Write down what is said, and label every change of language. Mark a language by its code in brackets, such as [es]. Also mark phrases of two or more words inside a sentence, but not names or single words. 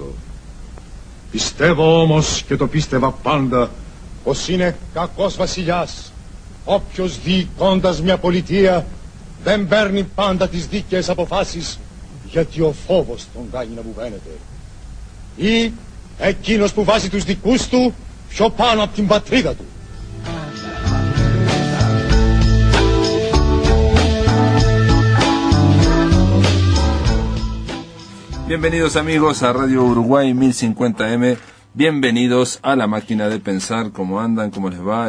[el] Πιστεύω όμως και το πίστευα πάντα πως είναι κακός βασιλιάς όποιος διοικώντας μια πολιτεία δεν παίρνει πάντα τις δίκαιες αποφάσεις γιατί ο φόβος τον κάνει να βουβαίνεται. Ή εκείνος που βάζει τους δικούς του πιο πάνω από την πατρίδα του. [es] Bienvenidos amigos a Radio Uruguay 1050M, bienvenidos a la máquina de pensar. ¿Cómo andan? ¿Cómo les va?